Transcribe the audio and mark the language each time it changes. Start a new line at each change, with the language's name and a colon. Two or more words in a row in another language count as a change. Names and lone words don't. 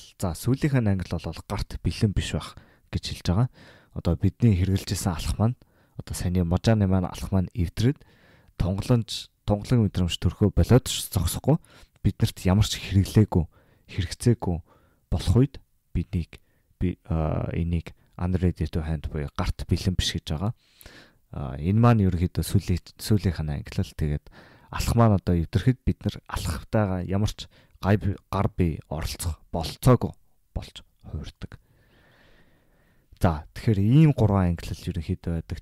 Mongolian: За сүүлийнх нь ангил бол гарт бэлэн биш байх гэж хэлж байгаа. Одоо бидний хэрэгжилжсэн алхах маань одоо саяны можааны маань алхах маань эвдрээд тонглог мэдрэмж төрхөө болоод зогсохгүй биднэрт ямар ч хэрэгцээгүй болох үед энийг
English: unready to hand
Mongolian: буюу гарт бэлэн биш гэж байгаа. Энэ маань ерөөхдөө сүүлийнх нь ангилал. Тэгээд алхах маань одоо эвдэрэхэд бид нар алхахтайгаа ямар ч гар бие оролцох болцоогүй болж хуурдаг. За тэгэхээр ийм гурван ангилал ерөөхдөө байдаг.